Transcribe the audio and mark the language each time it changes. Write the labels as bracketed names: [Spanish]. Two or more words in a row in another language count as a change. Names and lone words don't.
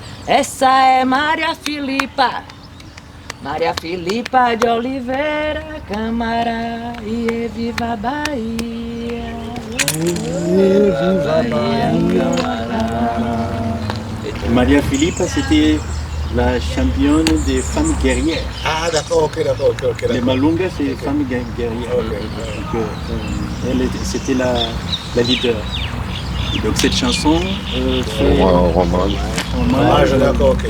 [Portuguese] Essa é Maria Filipa, Maria Filipa de Oliveira Câmara. E viva a Bahia, viva a Bahia, Maria Filipa, [French] c'était la championne des femmes guerrières. Ah d'accord, ok. Les Malunga, c'est les femmes guerrières. C'était la leader. Et donc cette chanson, c'est hommage, d'accord, ok.